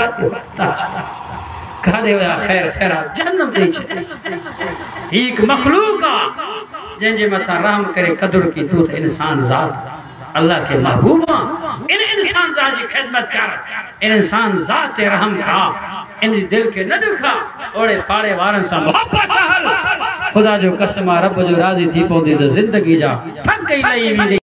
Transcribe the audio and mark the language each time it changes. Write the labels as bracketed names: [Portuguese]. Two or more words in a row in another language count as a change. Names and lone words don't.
[Sindhi] काॾे विया ख़ैर ख़ैरात जहन्नम ॾेई छॾीसि हीउ हिकु मख़लूक आहे जंहिंजे मथां रहम करे क़दुरु की तूं त इंसान ज़ात अल्लाह के महबूब आहे इन इंसान ज़ात जी ख़िदमत कर इन इंसान ज़ात ते रहम खा इन दिल के न ॾुखा ओड़े पाड़े वारनि सां मोहब्बत सां हल ख़ुदा जो कसम आहे रब जो राज़ी थी पवंदी त ज़िंदगी जा थक ई लही वेंदी